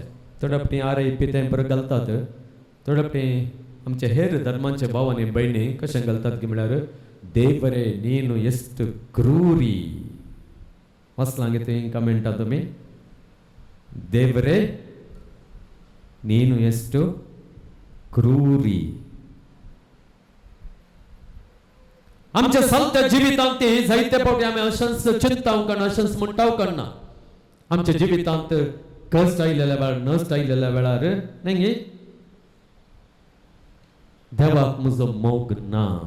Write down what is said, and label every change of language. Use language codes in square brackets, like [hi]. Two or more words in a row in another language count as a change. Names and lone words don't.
[kok] थोडे फावटी RIP तें बरें घालतात. थोडे फावटी आमचे हेर धर्मांचे भाव आनी भयणी कशें घालतात की म्हळ्यार, [kn] ದೇವರೆ ನೀನು ಎಷ್ಟು ಕ್ರೂರಿ. [kok] वाचलां गे तुवें कमेंटा तुमी? [kn] ದೇವರೆ ನೀನು ಎಷ್ಟು ಕ್ರೂರಿ. [kok] आमच्या सलत्या जिवितांत ती जायते फावटी आमी अशेंच चिंताव करना, अशेंच म्हणटाव करना. आमच्या जिवितांत कश्ट आयिल्ल्या वेळार, नश्ट आयिल्ल्या वेळार न्ही देवाक म्हजो मोग ना.